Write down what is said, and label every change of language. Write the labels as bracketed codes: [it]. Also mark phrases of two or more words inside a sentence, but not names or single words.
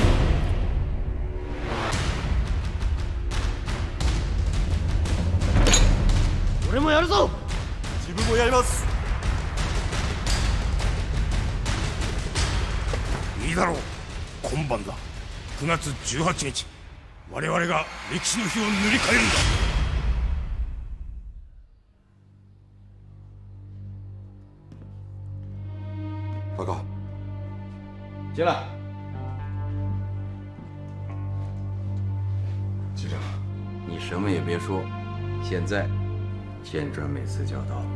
[ja] 俺もやるぞ。自分もやります。いいだろう。今晩だ。9月18日我々が歴史の日を塗り替えるんだ。 [zh] 报告，进来。局长，你什么也别说，现在剑川每次就要到了。